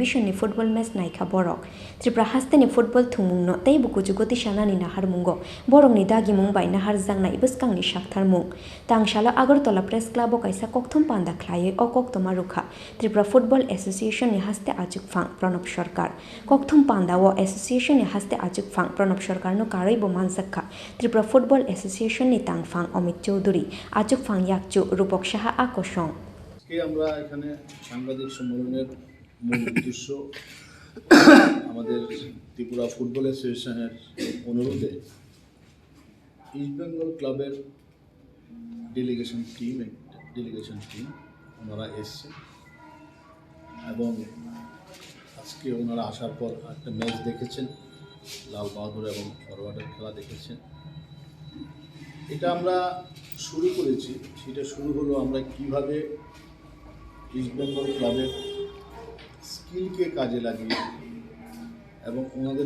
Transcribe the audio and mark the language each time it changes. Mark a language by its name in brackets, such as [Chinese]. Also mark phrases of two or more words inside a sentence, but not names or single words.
[Kok Borok] ni [English] football match [Kok Borok] naikha borok Tripura Hasteni football thumungno teibo kuchugoti sanani naharmungo borok ni dagimung bai naharjaknai bwskang ni Saktharmung Tangsalo Agartala Press Club Kaisa kokthum panda khlai o koktoma rukha Tripura Football Association ni haste achukphang Pranab Sarkar kokthum pandao association ni haste achukphang Pranab Sarkar no karoi bo manjakha Tripura Football Association ni tangphang Amit Chowdhury achukphang yakchu Rupok Saha akosong [Bangla] আজকে আমরা এখানে সাংবাদিক সম্মেলনের মূল উদ্দেশ্য আমাদের ত্রিপুরা ফুটবল অ্যাসোসিয়েশনের অনুরোধে ইস্ট বেঙ্গল ক্লাবের [English] delegation team [Bangla] ওনারা এসছে এবং আজকে ওনারা আসার পর একটা ম্যাচ দেখেছেন লাল বাহাদুর এবং ফরওয়ার্ডের খেলা দেখেছেন এটা আমরা শুরু করেছি সেটা শুরু হলো আমরা কিভাবে ইস্ট বেঙ্গল ক্লাবের স্কিলকে কাজে লাগিয়ে এবং ওনাদের